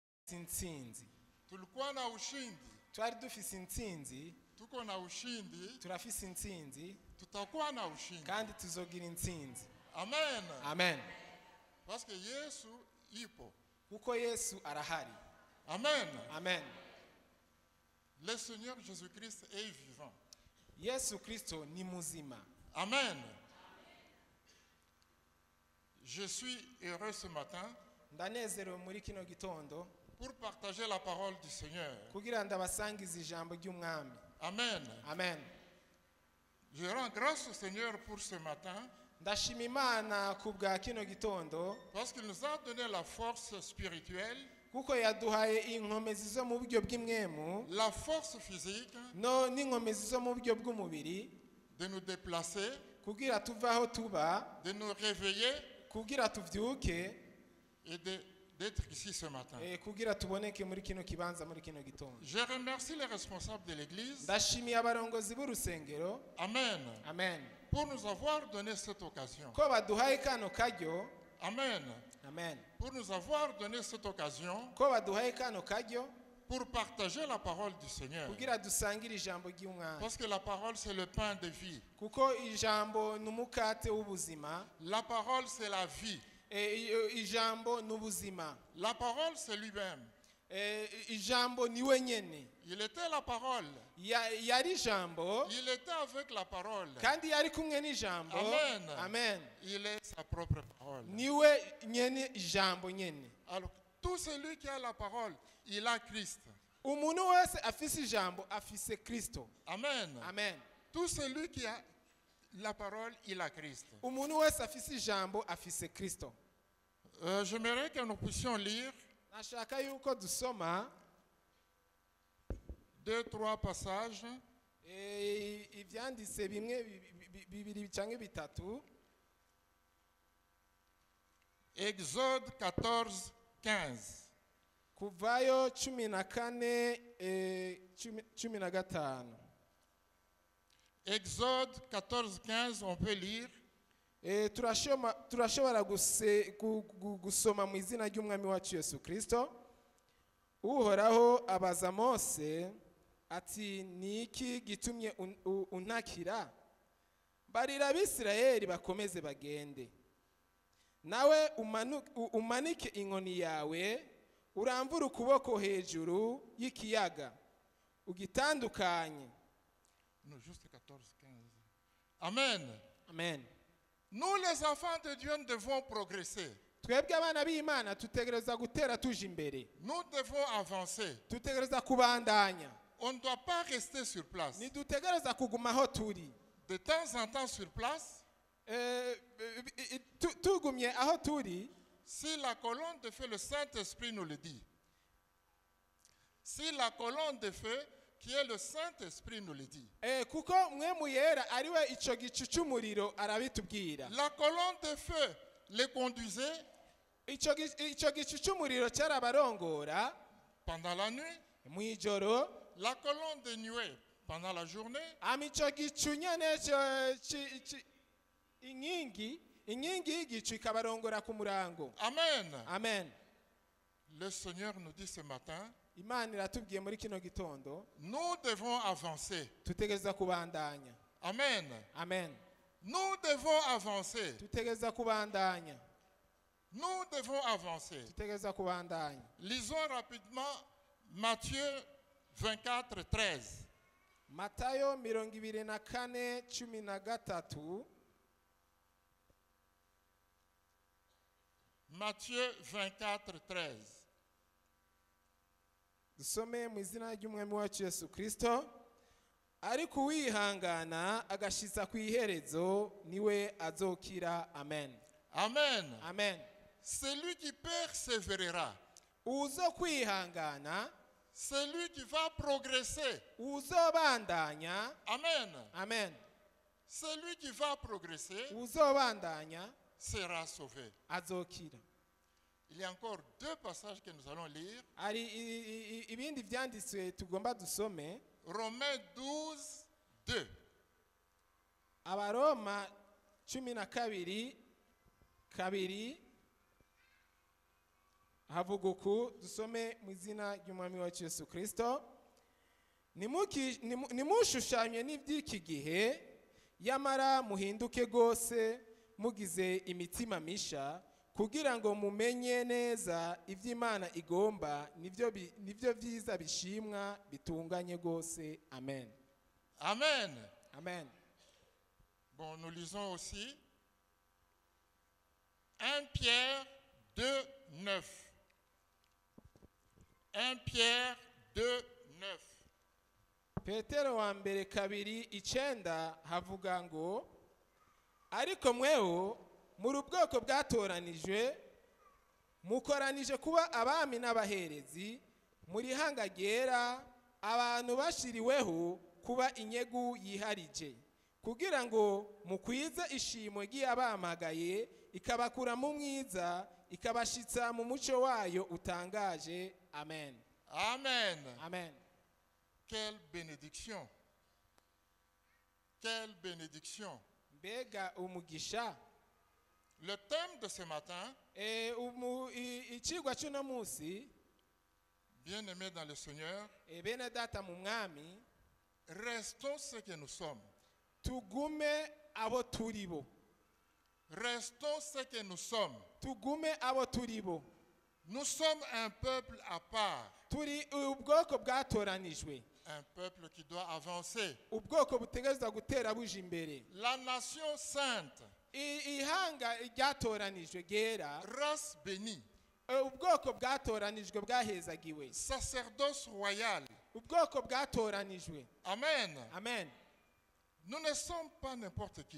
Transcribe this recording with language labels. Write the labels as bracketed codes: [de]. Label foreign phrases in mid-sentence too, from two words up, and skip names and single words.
[rn] intsinzi. [sw] tulikuwa na ushindi, [rn] Twari dufise intsinzi, [sw] tuko na ushindi, [rn] turafise intsinzi, [sw] tutakuwa na ushindi. [rn] kandi tuzogira intsinzi. Amen. Amen. [fr] Parce que [sw] Yesu ipo. [rn] Kuko Yesu arahari. Amen. Amen. [fr] Le Seigneur Jésus-Christ est vivant. [rn] Yesu Kristo ni muzima. Amen. [fr] Je suis heureux ce matin [rn] Ndanezerewe muri kino gitondo [fr] pour partager la parole du Seigneur. [rn] kugira ndabasangiza ijambo ry'umwami. Amen. Amen. [fr] Je rends grâce au Seigneur pour ce matin [rn] Ndashima Imana kubwa kino gitondo [fr] parce qu'il nous a donné la force spirituelle, [rn] kuko yaduhaye inkomezi zo mu buryo bw'imwemu [fr] la force physique [rn] no n'inkomezi zo mu buryo bw'umubiri [fr] de nous déplacer, [rn] kugira tuve aho tuba, [fr] de nous réveiller [rn] kugira tuvyuke, [fr] et d'être ici ce matin. [rn] kugira tuboneke muri kino kibanza muri kino gitondo. [fr] Je remercie les responsables de l'église. [rn] Ndashimiye abarongozi b'urusengero. Amen. Amen. [fr] Pour nous avoir donné cette occasion. [rn] Ko baduhaye kano karyo. Amen. Amen. [fr] Pour nous avoir donné cette occasion [rn] Ko baduhaye kano karyo [fr] pour partager la parole du Seigneur. [rn] kugira dusangire ijambo ry'umwami. [fr] Parce que la parole c'est le pain de vie. [rn] Kuko ijambo n'umukate w'ubuzima. [fr] La parole c'est la vie. [rn] Ijambo n'ubuzima. [fr] La parole c'est lui-même. [rn] Ijambo niwe nyene. [fr] Il était la parole. [rn] Yari ijambo. [fr] Il était avec la parole. [rn] Kandi yari kumwe n'ijambo. Amen. Amen. [fr] Il est sa propre parole. [rn] Niwe nyene ijambo nyene. [fr] Alors tout celui qui a la parole, il a Christ. [rn] Umuntu wese afise ijambo afise Kristo. Amen. Amen. [fr] Tout celui qui a la parole, il a Christ. [rn] Umuntu wese afise ijambo afise Kristo. [fr] J'aimerais que nous puissions lire [rn] Nashaka yuko dusoma [fr] 2-3 passages. [rn] ivyanditse bimwe bibiri canke bitatu. [fr] Exode 14:15. [rn] Kuvayo 14:15. [fr] Exode 14:15, on peut lire. [rn] Turashobora gusoma mu izina ry'umwami wacu Yesu Kristo. Uhoraho abaza Mose ati, niki gitumye untakira? Barira Abisirayeli bakomeze bagende. Nawe umanike inkoni yawe, uramvura ukuboko hejuru y'ikiyaga, ugitandukanye. [fr] Non, juste 14:15. Amen. Amen. Nous les enfants de Dieu devons progresser. [rn] Twebwe abana b'Imana tutegereza gutera tuje imbere. [fr] Nous devons avancer. [rn] Tutegereza kubandanya. [fr] On ne doit pas rester sur place. [rn] Ntidutegereza kuguma aho turi. [fr] De temps en temps sur place. [rn] Tugumye aho turi. [fr] Si la colonne de feu, le Saint-Esprit nous le dit. Si la colonne de feu, qui est le Saint-Esprit, nous le dit. [rn] Kuko mwemu yera ariwe ico gicu cy'umuriro arabitubwira. [fr] La colonne de feu les conduisait. [rn] Ico gicu cy'umuriro cyarabarongora [fr] Pendant la nuit. [rn] Mwijoro. [fr] La colonne de nuée pendant la journée. [rn] Amico gicu nyene inkingi y'igicu ikabarongora ku murango. Amen. Amen. [fr] Le Seigneur nous dit ce matin. [rn] Imana iratubwiye muri kino gitondo. [fr] Nous devons avancer. [rn] Tutegereza kubandanya. Amen. Amen. [fr] Nous devons avancer. [rn] Tutegereza kubandanya. [fr] Nous devons avancer. [rn] Tutegereza kubandanya. [fr] Lisons rapidement Matthieu 24:13. [rn] Matayo 24:13. [fr] Matthieu 24:13. [rn] Dusome mu izina ry'umwami wacu Yesu Kristo. Ariko uwihangana agashiza ku iherezo niwe azokira. Amen. Amen. Amen. [fr] Celui qui persévérera. [rn] Uzo kwihangana. [fr] Celui qui va progresser. [rn] Uzobandanya. Amen. Amen. [fr] Celui qui va progresser. [rn] Uzobandanya [fr] sera sauvé. [rn] Azokira. [fr] Il y a encore 2 passages que nous allons lire. [rn] Ari ibindi vyanditswe tugomba dusome. [fr] Romains 12:2. [rn] Abaroma 12:2. havuga uku, dusome mu izina ry'umwami wacu Yesu Kristo. Nimushushanye n'iby'iki gihe, yamara muhinduke rwose mugize imitima misha, kugira ngo mumenye neza iby'Imana igomba, nibyo byiza bishimwa bitunganye rwose. Amen. Amen. Amen. [fr] Bon, nous lisons aussi 1 Pierre 2, 9. 1 Pierre 2, 9. [rn] Petero wa mbere 2:9 havuga ngo, ariko mweho muri ubwoko bwatoranijwe, mukoranije kuba abami n'abaherezi, muri hanga ryera, abantu bashiriweho kuba inyegu yiharije, kugira ngo mukwize ishimo ry'abamagaye, ikabakura mu mwiza, ikabashitsa mu muco wayo utangaje. Amen. Amen. Amen. [fr] Quelle bénédiction. Quelle bénédiction. [rn] Mbega umugisha. [fr] Le thème de ce matin, [rn] icigwa cy'uno munsi, [fr] bien-aimés dans le Seigneur, [rn] bene data mu mwami, [fr] restons ce que nous sommes. [rn] tugume abo turibo. [fr] Restons ce que nous sommes. [rn] Tugume abo turibo. [fr] Nous sommes un peuple à part. [rn] Turi ubwoko bwatoranijwe. [fr] Un peuple qui doit avancer. [rn] Ubwoko butegerezwa gutera buje imbere. [fr] La nation sainte. [rn] Ihanga ryatoranijwe gera. [fr] Race bénie. [rn] Ubwoko bwatoranijwe bwahezagiwe. [fr] Sacerdoce royal. [rn] Ubwoko bwatoranijwe. Amen. Amen. [fr] Nous ne sommes pas n'importe qui.